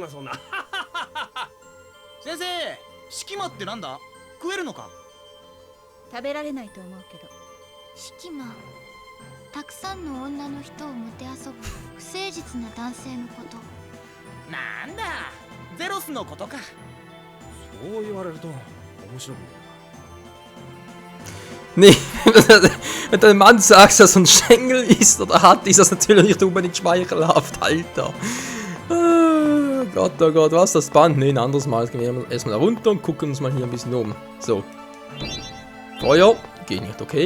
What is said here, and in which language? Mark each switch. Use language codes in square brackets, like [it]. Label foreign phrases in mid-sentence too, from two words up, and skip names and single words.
[ja] 先生、隙間ってなんだ？食えるのか？食べられないと思うけど。隙間、たくさんの女の人をもてあそぶ不誠実な男性のこと。なんだ、ゼロスのことか。そう言われると面白い。 [de] Nee, wenn der Mann sagt, dass er ein Schengel ist oder hat, ist das natürlich nicht unbedingt schmeichelhaft, Alter. Oh Gott, was das Band? Ne, ein anderes Mal. Jetzt gehen wir erstmal da runter und gucken uns mal hier ein bisschen um. So. Feuer. Geht nicht, okay.